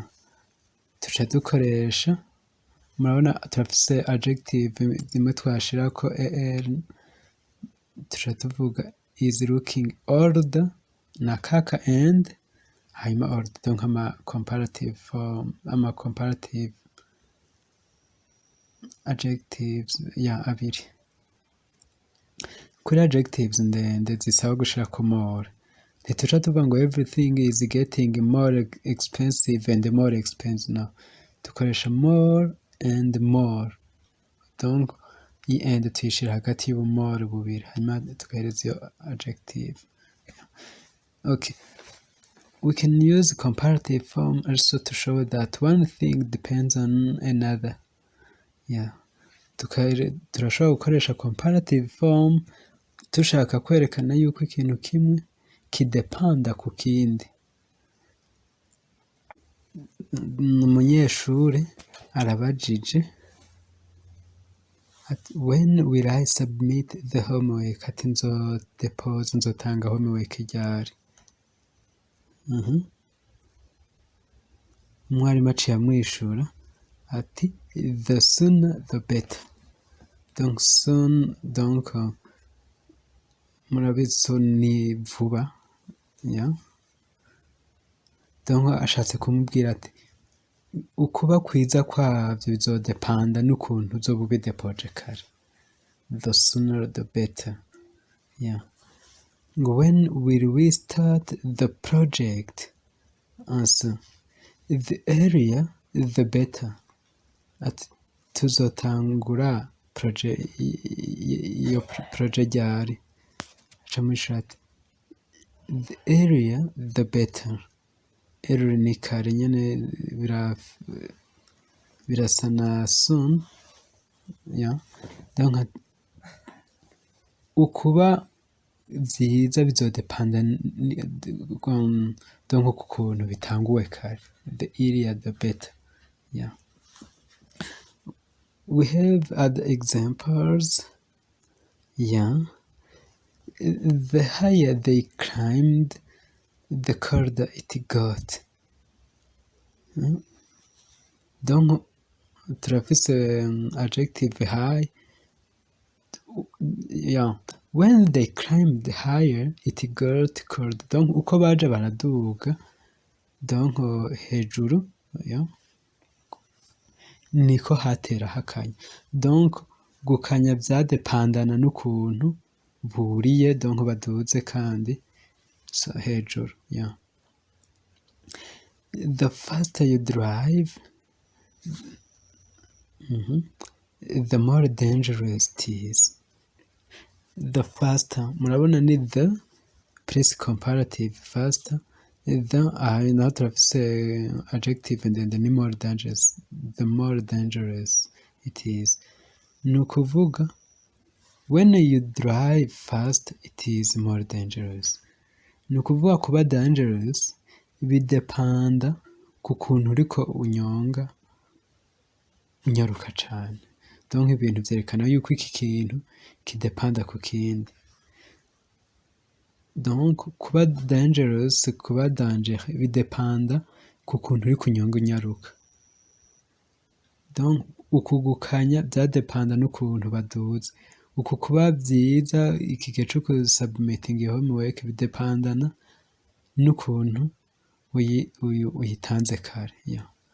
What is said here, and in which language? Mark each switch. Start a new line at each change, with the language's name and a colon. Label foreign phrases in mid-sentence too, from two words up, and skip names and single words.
Rundi: Tuca dukoresha murabona turafise adjective zimwe twashirako er tuca tuvuga
English: is looking old
Rundi: na kaka and hanyuma old donc ama
English: comparative form
Rundi: ama comparative adjectives ya abiri kuri adjectives ndende zisaba gushirako more ntituca tuvuga ngo
English: everything is getting more expensive and more expensive
Rundi: no dukoresha
English: more and more
Rundi: donc iyi and tuyishira hagati y'ubu more bubiri hanyuma tugahereza iyo adjective okay.
English: We can use comparative form also to show that one thing depends on another yeah.
Rundi: Turashobora gukoresha
English: comparative form
Rundi: tushaka kwerekana yuko ikintu kimwe kidepanda ku kindi. Umunyeshuri arabajije
English: when will I submit the homework
Rundi: ati nzotanga homework ryari umwarimu aciye amwishura ati
English: the sooner the better
Rundi: donc soon donc murabizi soon ni vuba yeah. Donc ashatse kumubwira ati ukuba kwiza kwavyo bizodepanda n'ukuntu uzoba ubidepoje kare
English: the sooner the better
Rundi: yeah.
English: When will we start the project answer the earlier the better
Rundi: ati tuzotangura iyo project ryari acamwishura ati
English: the earlier the better early
Rundi: ni kare nyene birasa na
English: soon yeah.
Rundi: Donc ukuba vyiza bizodepanda donc kukuntu bitanguwe kare
English: the earlier the better
Rundi: yeah.
English: We have other examples yeah. The higher they climbed the colder it got
Rundi: donc turafise
English: adjective high yeah. When they climbed higher it got cold
Rundi: donc uko baje baraduga donc hejuru
English: yeah.
Rundi: Niko hatera hakanya donc gukanya vyadepandana n'ukuntu buriye donc baduze kandi so hejuru yeah.
English: The faster you drive the more dangerous it is the faster murabona ni the plus comparative faster the
Rundi: naho turafise
English: adjective and ni more dangerous the more dangerous it is
Rundi: ni ukuvuga
English: when you drive fast it is more dangerous
Rundi: ni ukuvuga kuba
English: dangerous
Rundi: bidepanda ku kuntu uriko unyaruka cane donc ibintu vyerekana yuko iki kintu kidepanda ku kindi donc kuba dangerous kuba danger bidepanda ku kuntu uri kunyonga unyaruka donc ukugukanya vyadepanda n'ukuntu baduze uku kuba vyiza iki gihe co
English: submitting homework
Rundi: bidepandana n'ukuntu uyitanze kare. Yeah.